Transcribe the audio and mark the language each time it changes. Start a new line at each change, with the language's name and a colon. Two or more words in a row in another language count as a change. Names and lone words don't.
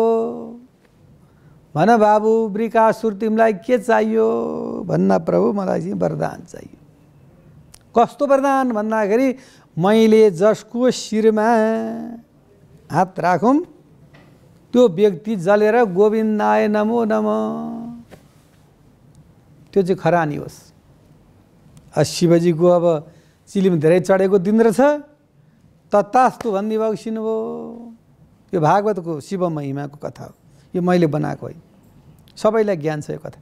Nepali: भन बाबु वृकासुर तिमीलाई के चाहियो? भन्न प्रभु मलाई चाहिँ वरदान चाहियो। कस्तो वरदान भन्दाखेरि मैले जसको शिरमा हात राखौँ त्यो व्यक्ति जलेर
Sanskrit: गोविन्दाय नमो नमः
Nepali: त्यो चाहिँ खरानी होस्। शिवजीको अब चिलिम धेरै चढेको दिन रहेछ, तत्तास्तु भनिदिनु बक्सिनु भयो। यो भागवतको शिव महिमाको कथा हो, यो मैले बनाएको है, सबैलाई ज्ञान छ यो कथा।